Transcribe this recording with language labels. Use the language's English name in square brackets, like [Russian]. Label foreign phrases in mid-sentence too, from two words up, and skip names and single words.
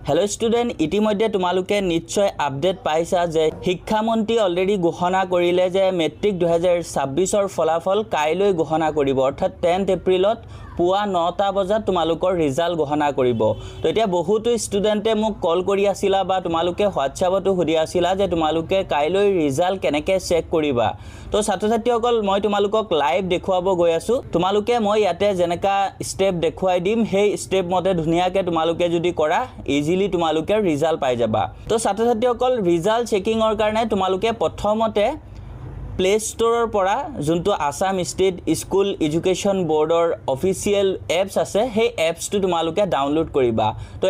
[English] hello student [Assamese] ইতিমধ্যে তোমালোকে নিশ্চয় আপডেট পাইছা যে শিক্ষামন্ত্ৰী অলৰেডী ঘোষণা কৰিলে যে মেট্ৰিক 2026 ফলাফল কাইলৈ ঘোষণা কৰিব অৰ্থাৎ 10 এপ্ৰিলত पुआ 9টা বজাত তোমালোকৰ ৰিজাল্ট ঘোষণা কৰিব তো এতিয়া বহুতো ষ্টুডেন্টে মোক কল কৰি আছিলা বা তোমালোকে হোৱাটছআপতো সুধি আছিলা যে তোমালোকে কাইলৈ ৰিজাল্ট কেনেকৈ চেক কৰিবা তো ছাত্ৰ-ছাত্ৰীসকল মই তোমালোকক লাইভ দেখুৱাব গৈ আছো তোমালোকে মই ইয়াতে যেনেকা স্টেপ দেখুৱাই দিম সেই স্টেপ মতে ধুনিয়াকৈ তোমালোকে যদি কৰা ইজিলি তোমালোকে ৰিজাল্ট পাই যাবা তো ছাত্ৰ-ছাত্ৰীসকল [English] result checking [Assamese] কাৰণে তোমালোকে প্ৰথমতে প্লে ষ্টৰৰ পৰা যোনটো আসাম ষ্টেট স্কুল এডুকেশ্যন বৰ্ডৰ [English] official apps [Assamese] আছে সেই এপছটো তোমালোকে ডাউনলোড কৰিবা তো